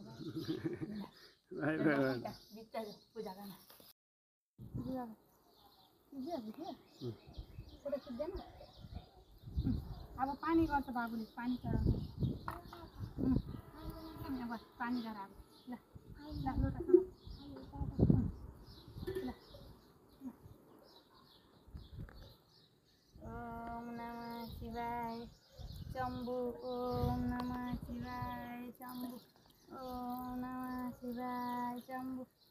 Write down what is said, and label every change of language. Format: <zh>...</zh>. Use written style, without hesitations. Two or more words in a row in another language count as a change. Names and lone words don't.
<ne>भगवान पूजा गर्न फोटो खिच्दैन अब पानी गर्छ बाबुले पानी चढाउँछ अब पानी गर अब ल लोटा</ne> <sa>ओम नमः शिवाय शम्भु ओम नमः शिवाय शम्भु ओम नमः शिवाय शम्भु</sa>